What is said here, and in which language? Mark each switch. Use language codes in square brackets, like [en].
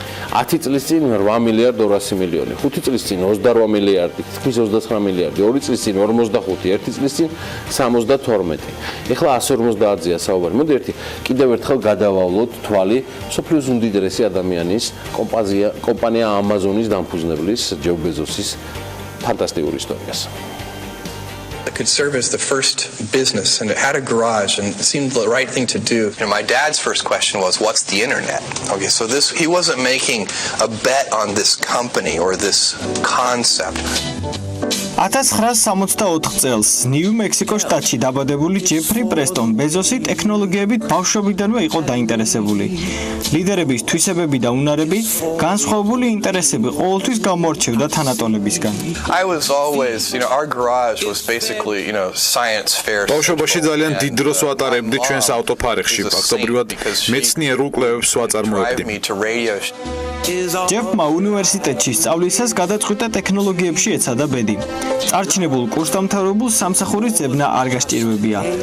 [ka] 10 წლის წინ 8 მილიარდ 200 მილიონი, 5 წლის წინ 28 მილიარდი, თითქმის 29 მილიარდი, 2 წლის წინ 45, 1 წლის წინ 72. ეხლა 150-ზეა საუბარი. მოდი კიდევ ერთხელ გადავავლოთ თვალი მსოფლიოს უდიდესი ადამიანის კომპანია ამაზონის დამფუძნებლის ჯეფ ბეზოსის ფანტასტიკურ ისტორიას. [en] It could serve as the first business, and it had a garage, and it seemed the right thing to do. My dad's first question was, "What's the internet?" Okay, so he wasn't making a bet on this company or this concept. [ka] 1964 წელს ნიუ-მექსიკოს შტატში დაბადებული ჯეფრი პრესტონ ბეზოსი ტექნოლოგიებით ბავშვობიდანვე იყო დაინტერესებული. ლიდერების თვისებები და უნარები, განსხვავებული ინტერესები ყოველთვის გამოარჩევდა თანატოლებისგან. [en] I was always, our garage was basically, science fair. [ka] ბავშვობაში ძალიან დიდ დროს ვატარებდი ჩვენს ავტოფარეხში, ფაქტობრივად მეცნიერულ კვლევებს ვაწარმოებდი. ჯეფმა უნივერსიტეტში სწავლისას გადაწყვიტა ტექნოლოგიებში ეცადა ბედი. წარჩინებულ კურსდამთავრებულს სამსახურის ძებნა არ გასჭირვებია.